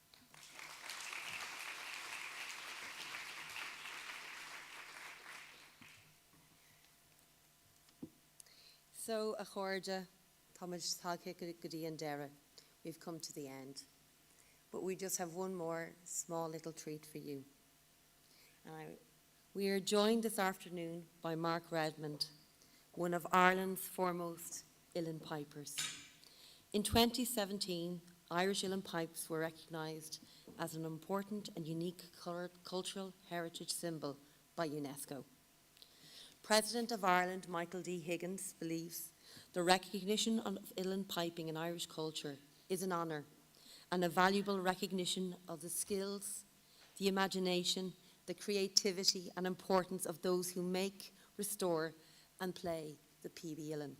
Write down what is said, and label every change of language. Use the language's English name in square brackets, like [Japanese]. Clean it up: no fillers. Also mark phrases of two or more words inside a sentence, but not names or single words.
[English] So, a chorda, Thomas Thalke Gudi and Dara, we've come to the end. But we just have one more small little treat for you. We are joined this afternoon by Mark Redmond, one of Ireland's foremost uilleann pipers. In 2017, Irish uilleann pipes were recognised as an important and unique cultural heritage symbol by UNESCO. President of Ireland, Michael D. Higgins, believes the recognition of uilleann piping in Irish culture is an honour and a valuable recognition of the skills, the imagination, the creativity and importance of those who make, restore and play the PB uilleann.